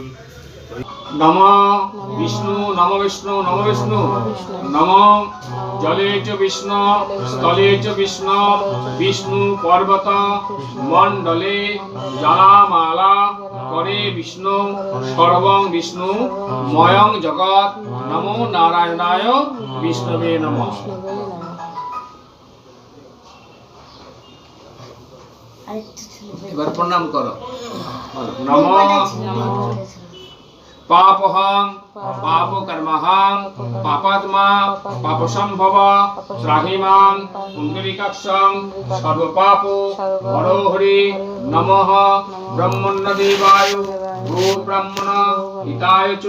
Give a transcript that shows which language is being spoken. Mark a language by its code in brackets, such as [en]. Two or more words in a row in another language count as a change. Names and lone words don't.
[sa] নম বিষ্ণু নম বিষ্ণু নম বিষ্ণু নম জলে চ বিষ্ণু স্থলে চ বিষ্ণু বিষ্ণু পর্বত মণ্ডলে জলামালা করে বিষ্ণু সর্বং বিষ্ণু ময়ং জগৎ নমো নারায়ণায় বিষ্ণবে নমঃ [bn] এবার প্রণাম করো [sa] নমঃ पापहं पापकर्महं पापात्मा पापसंभव त्राहिमां पुण्डरीकाक्षं सर्वपापो हरो हरि नमः ब्रह्मण्यदेवाय भो ब्रह्मण हिताय च